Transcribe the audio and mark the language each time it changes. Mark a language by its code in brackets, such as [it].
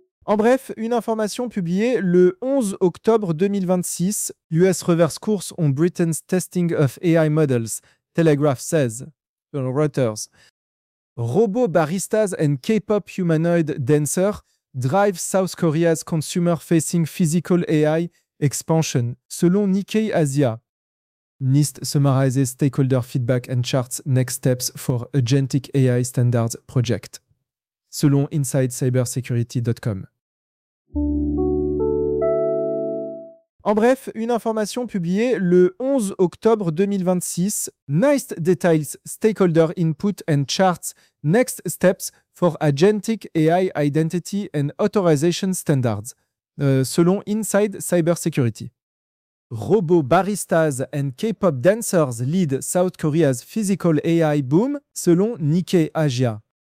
[fr] En bref, une information publiée le 11 octobre 2026. [en] US reverse course on Britain's testing of AI models, Telegraph says. Reuters. Robot baristas and K-pop humanoid dancer drive South Korea's consumer-facing physical AI expansion, [fr] selon Nikkei Asia. [en] NIST summarizes stakeholder feedback and charts next steps for agentic AI standards project, [fr] selon [en] InsideCybersecurity.com. [fr] En bref, une information publiée le 11 octobre 2026. [en] NIST details stakeholder input and charts next steps for agentic AI identity and authorization standards, [fr] selon [en] Inside Cybersecurity. Robot baristas and K-pop dancers lead South Korea's physical AI boom, [fr] selon Nikkei Asia.